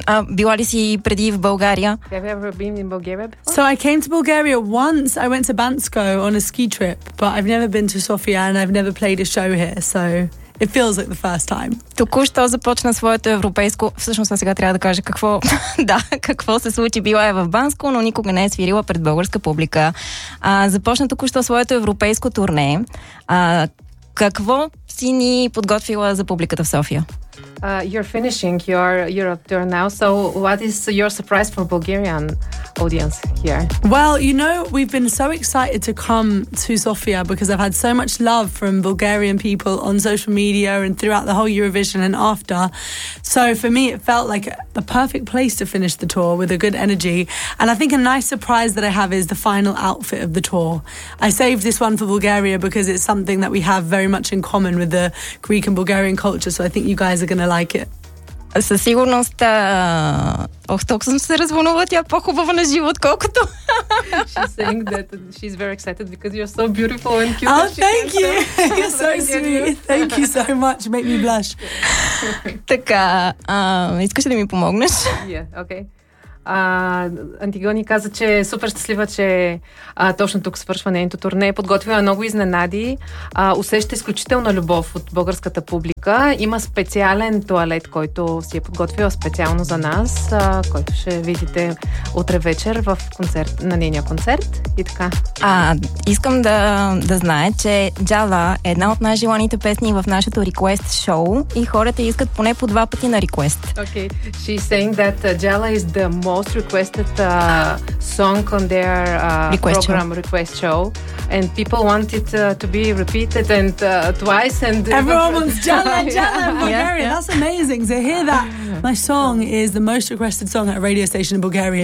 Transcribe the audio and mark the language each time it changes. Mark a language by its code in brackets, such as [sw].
[bg] Била ли си преди в България? [en] Have you ever been in Bulgaria before? So I came to Bulgaria once. I went to Bansko on a ski trip, but I've never been to Sofia and I've never played a show here, so it feels like the first time. [bg] Току-що започна своето европейско... Всъщност, сега трябва да кажа какво... да, какво се случи. Била е в Банско, но никога не е свирила пред българска публика. Започна току-що своето европейско турне. Какво си ни подготвила за публиката в София? [en] You're finishing your Europe tour now, so what is your surprise for Bulgarian audience here? Well, you know, we've been so excited to come to Sofia because I've had so much love from Bulgarian people on social media and throughout the whole Eurovision and after. So for me, it felt like the perfect place to finish the tour with a good energy. And I think a nice surprise that I have is the final outfit of the tour. I saved this one for Bulgaria because it's something that we have very much in common with the Greek and Bulgarian culture, so I think you guys are going to like it. [bg] Със сигурност, толкова съм се развълнувала, тя е по-хубава на живо, отколкото. [en] She's saying that she's very excited because you're so beautiful and cute. Oh, thank you. You're so sweet. Thank you so much. Make me blush. [bg] Така, искаш да ми помогнеш? [en] Yeah, okay. [bg] Антигони каза, че е супер щастлива, че точно тук свършва нейното турне. Подготвила много изненади. Усеща изключителна любов от българската публика. Има специален туалет, който си е подготвила специално за нас, който ще видите утре вечер в концерт, на нейния концерт. И така. Искам да знае, че Джала е една от най-желаните песни в нашето request show и хората искат поне по два пъти на request. [en] Okay. She's saying that Джала is the most requested song on their request show, and people want it to be repeated and twice, and everyone wants Jala in Bulgaria. Yeah. That's amazing to hear that my song is the most requested song at a radio station in Bulgaria.